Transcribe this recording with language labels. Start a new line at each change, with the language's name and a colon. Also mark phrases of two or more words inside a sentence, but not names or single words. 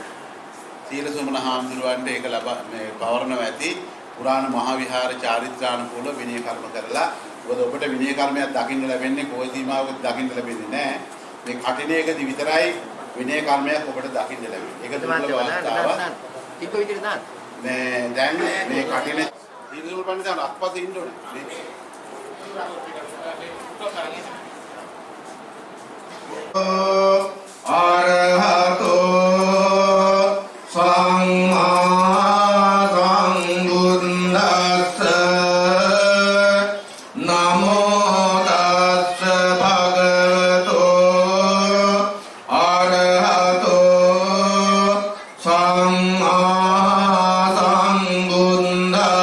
Sinhala: සීලසුමන හඳුරවන්නේ ඒක මේ පවරනවා ඇති පුරාණ මහා විහාර චාරිත්‍රානුකූල විනය කර්ම කරලා මොකද ඔබට විනය කර්මයක් දකින්න ලැබෙන්නේ කොයි සීමාවකද දකින්න ලැබෙන්නේ නැහැ. මේ කටිනේකදී විතරයි විනය කර්මයක් ඔබට දකින්න ලැබෙන්නේ. ඒක දුර්ලභ අවස්ථාවක්. තිබ්බ විදිහට දාන්න. මේ දැන් මේ කටින සීලසුමන පඬිතුන් අත්පස්සේ ඉන්න ඕනේ.
Pali: අරහතෝ සම්මා සම්බුද්දස්ස නමෝ තස්ස භගවතෝ අරහතෝ සම්මා සම්බුද්දස්ස